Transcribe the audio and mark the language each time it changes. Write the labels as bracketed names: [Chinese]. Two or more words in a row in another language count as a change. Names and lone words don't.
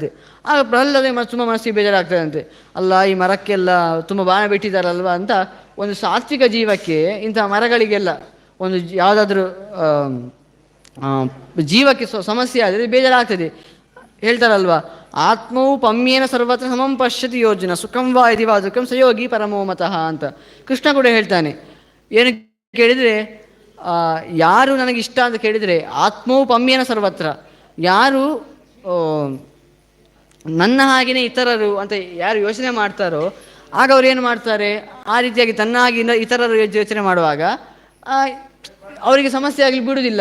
[Kannada] ಆಗ ಪ್ರಹ್ಲಾದನಿಗೆ ತುಂಬ ಮನಸ್ಸಿಗೆ ಬೇಜಾರಾಗ್ತದಂತೆ. ಅಲ್ಲ, ಈ ಮರಕ್ಕೆಲ್ಲ ತುಂಬ ಬಾಣ ಬಿಟ್ಟಿದ್ದಾರಲ್ವ ಅಂತ. ಒಂದು ಸಾತ್ವಿಕ ಜೀವಕ್ಕೆ ಇಂಥ ಮರಗಳಿಗೆಲ್ಲ ಒಂದು ಯಾವುದಾದ್ರೂ ಜೀವಕ್ಕೆ ಸಮಸ್ಯೆ ಆದರೆ ಬೇಜಾರಾಗ್ತದೆ ಹೇಳ್ತಾರಲ್ವ. [Sanskrit] ಆತ್ಮವು ಪಮ್ಯೇನ ಸರ್ವತ್ರ ಸಮಂ ಪಶ್ಯತಿ ಯೋಜನ ಸುಖಂ ವಾ ಇತಿ ವಾ ದುಃಖಂ ಸಯೋಗಿ ಪರಮೋ ಮತಃ [Kannada] ಅಂತ ಕೃಷ್ಣ ಕೂಡ ಹೇಳ್ತಾನೆ. ಏನು ಕೇಳಿದರೆ, ಯಾರು ನನಗಿಷ್ಟ ಅಂತ ಕೇಳಿದರೆ [Sanskrit] ಆತ್ಮವು ಪಮ್ಯೇನ ಸರ್ವತ್ರ, [Kannada] ಯಾರು ನನ್ನ ಹಾಗೆಯೇ ಇತರರು ಅಂತ ಯಾರು ಯೋಚನೆ ಮಾಡ್ತಾರೋ ಆಗ ಅವ್ರು ಏನು ಮಾಡ್ತಾರೆ, ಆ ರೀತಿಯಾಗಿ ತನ್ನಾಗಿ ಇತರರು ಯೋಚನೆ ಮಾಡುವಾಗ ಅವರಿಗೆ ಸಮಸ್ಯೆ ಆಗಲಿ ಬಿಡುವುದಿಲ್ಲ.